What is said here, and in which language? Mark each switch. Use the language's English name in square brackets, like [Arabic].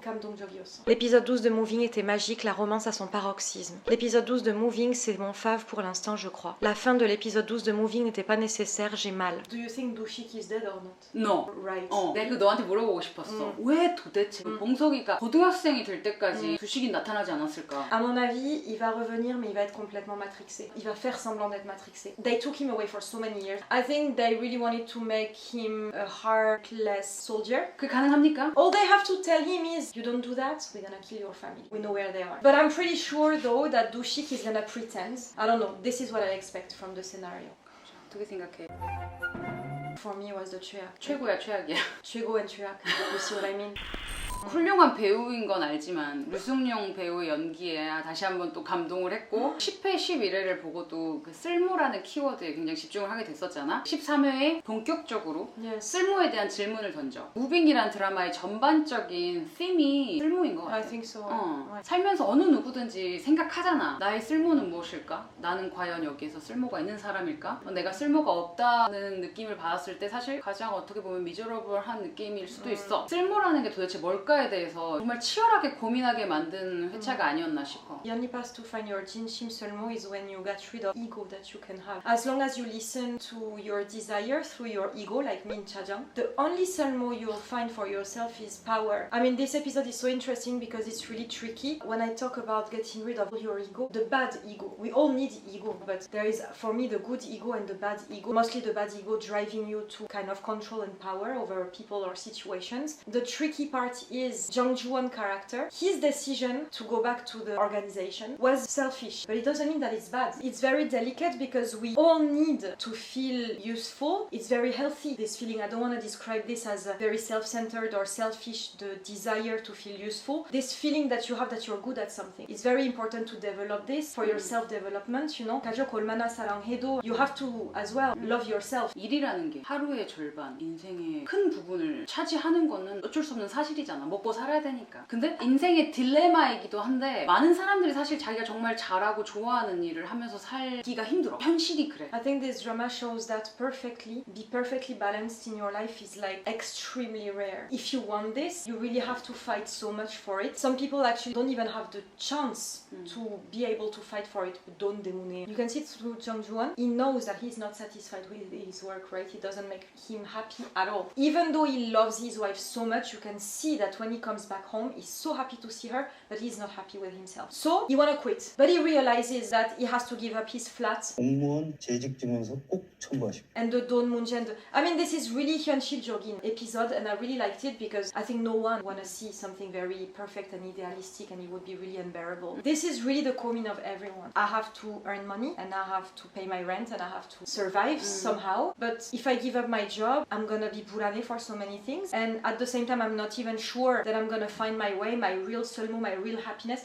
[Korean] 감동적이었어. [French] L'épisode 12 de Moving était magique, la romance à son paroxysme. L'épisode 12 de Moving, c'est mon fave pour l'instant, je crois. La fin de l'épisode 12 de Moving n'était pas nécessaire, j'ai mal. [English] Do you think Do-shik is dead or not? No. Right. [Korean] 내가 그 너한테 물어보고 싶었어. 왜 도대체 봉석이가 고등학생이 될 때까지 두식이 나타나지 않았을까? [French] À mon avis, il va revenir, mais il va être complètement matrixé. Il va faire semblant d'être matrixé. [English] They took him away for so many years. I think they really wanted to make him a heartless soldier. [Korean] 그게 가능합니까? [English] All they have to tell him is, you don't do that, we're gonna kill your family. We know where they are. But I'm pretty sure though that Do-shik is gonna pretend. I don't know, this is what I expect from the scenario. [Korean] 어떻게 생각해? [English] For me it was the 최악. [Korean] 최고야 최악이야. [English] 최고 and 최악. You see what I mean? [Korean] 훌륭한 배우인 건 알지만 류승룡 배우의 연기에 다시 한번 또 감동을 했고 10회, 11회를 보고도 그 쓸모라는 키워드에 굉장히 집중을 하게 됐었잖아. 13회에 본격적으로 쓸모에 대한 질문을 던져. 무빙이란 드라마의 전반적인 them이 쓸모인 것 같아. [English] I think so. [Korean] 살면서 어느 누구든지 생각하잖아. 나의 쓸모는 무엇일까? 나는 과연 여기에서 쓸모가 있는 사람일까? 내가 쓸모가 없다는 느낌을 받았을 때 사실 가장 어떻게 보면 미저러블한 느낌일 수도 있어. 쓸모라는 게 도대체 뭘까에 대해서 정말 치열하게 고민하게 만든 회차가 아니었나 싶어. [English] The only path to find your [Korean] 진심 쓸모 [English] is when you get rid of ego that you can have. As long as you listen to your desire through your ego, like Min Cha-jung, the only 쓸모 you'll find for yourself is power. I mean, this episode is so interesting because it's really tricky. When I talk about getting rid of your ego, the bad ego, we all need ego, but there is, for me, the good ego and the bad ego. Mostly the bad ego driving you to kind of control and power over people or situations. The tricky part is Jang Joo-won character. His decision to go back to the organization was selfish, but it doesn't mean that it's bad. It's very delicate because we all need to feel useful. It's very healthy, this feeling. I don't want to describe this as very self-centered or selfish, the desire to feel useful. This feeling that you have that you're good at something. It's very important to develop this for your self-development, you know. [Korean] 가족 얼마나 사랑해도 [English] you have to as well love yourself. [Korean] 일이라는 게 하루의 절반, 인생의 큰 부분을 차지하는 거는 어쩔 수 없는 사실이잖아. 먹고 살아야 되니까. 근데 인생의 딜레마이기도 한데 많은 사람들이 사실 자기가 정말 잘하고 좋아하는 일을 하면서 살기가 힘들어. 현실이 그래. [English] I think this drama shows that be perfectly balanced in your life is like extremely rare. If you want this, you really have to fight so much for it. Some people actually don't even have the chance to be able to fight for it. [Korean] 돈 때문에. [English] You can see it through Jang Joo-won. He knows that he's not satisfied with his work, right? It doesn't make him happy at all. Even though he loves his wife so much, you can see that when he comes back home, he's so happy to see her, but he's not happy with himself. So he wanna quit, but he realizes that he has to give up his flat. [Korean] 공무원 재직 증명서 꼭 첨부하십시오. [English] And the [Korean] 돈 문제. [English] I mean, this is really 현실적인 episode, and I really liked it because I think no one wanna see something very perfect and idealistic, and it would be really unbearable. This is really the common of everyone. I have to earn money, and I have to pay my rent, and I have to survive somehow. But if I give up my job, I'm gonna be burane for so many things, and at the same time, I'm not even sure that I'm gonna find my way, my real selmo, my real happiness.